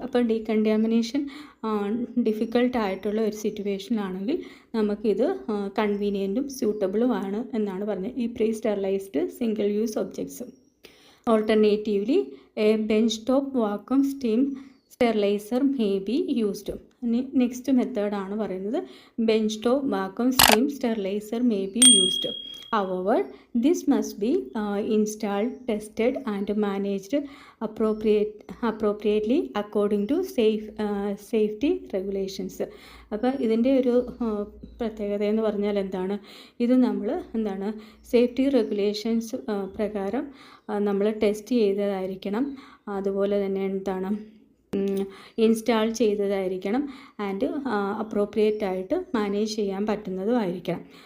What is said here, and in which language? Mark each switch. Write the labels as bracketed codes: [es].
[ml] അപ്പോൾ ഡീകണ്ടാമിനേഷൻ ഡിഫിക്കൾട്ടായിട്ടുള്ള ഒരു സിറ്റുവേഷനാണെങ്കിൽ നമുക്കിത് കൺവീനിയൻറ്റും സ്യൂട്ടബിളും ആണ് എന്നാണ് പറഞ്ഞത് ഈ [en] Pre sterilised single use objects. Alternatively a bench top vacuum steam steriliser may be used. Next [ml] മെത്തേഡാണ് പറയുന്നത് [en] Bench top vacuum steam steriliser may be used. However, this must be installed, tested and managed appropriately according to safety regulations. [ml] അപ്പോൾ ഇതിൻ്റെ ഒരു പ്രത്യേകത എന്ന് പറഞ്ഞാൽ എന്താണ്, ഇത് നമ്മൾ എന്താണ് സേഫ്റ്റി റെഗുലേഷൻസ് പ്രകാരം നമ്മൾ ടെസ്റ്റ് ചെയ്തതായിരിക്കണം. അതുപോലെ തന്നെ എന്താണ് ഇൻസ്റ്റാൾ ചെയ്തതായിരിക്കണം ആൻഡ് അപ്രോപ്രിയേറ്റ് ആയിട്ട് മാനേജ് ചെയ്യാൻ പറ്റുന്നതുമായിരിക്കണം.